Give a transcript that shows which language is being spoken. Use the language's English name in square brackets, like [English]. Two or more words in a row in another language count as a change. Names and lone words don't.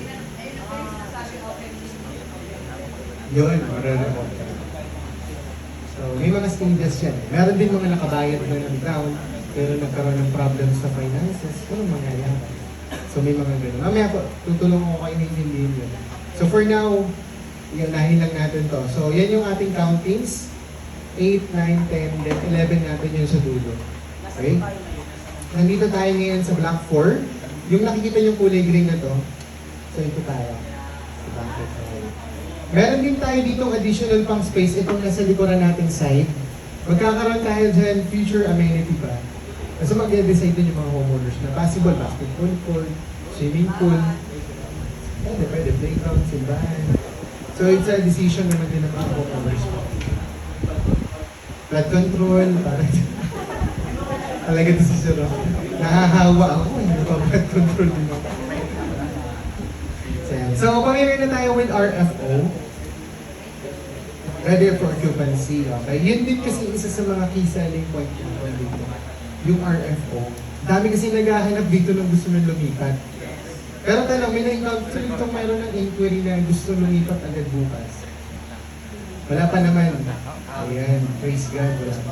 [Filipino] Yun, marare-open. So, may mga stages yan. Meron din mga nakabayad na ng down, pero nagkaroon ng problems sa finances. Ano mangyayari? So, may mga ganun. Mamaya po, tutulong ko kayo na intindihin yun. [English] So, for now, [Filipino] unahin lang natin to. So, yan yung ating countings. 8, 9, 10, then 11 natin yun sa dulo. Okay? Nandito tayo ngayon sa block 4. Yung nakikita yung kulay green na to, so ito tayo. Sa banquet hall. Meron din tayo dito additional pang space, itong nasa likuran nating side. Magkakaroon tayo dyan [English] future amenity [Filipino] pa. Kasi mag-decide din yung mga homeowners na [English] possible basketball court, swimming pool, [Filipino] pwede playground, simbahan. [English] So it's a decision [Filipino] naman din ng mga homeowners. [English] Blood control, [Filipino] parang talaga ito si Sir. Nahahawa ako, hindi pa [English] blood control [Filipino] din ako. So, pamili na tayo with RFO. [English] Ready for occupancy, okay? [Filipino] Yun din kasi isa sa mga [English] key selling point [Filipino] dito. Yung RFO. Dami kasi naghahanap dito ng gusto nang lumipat. Pero tanong, may na-encounter itong mayroon ng inquiry na gusto lumipat agad bukas. Wala pa naman. Ayan, praise God, wala pa.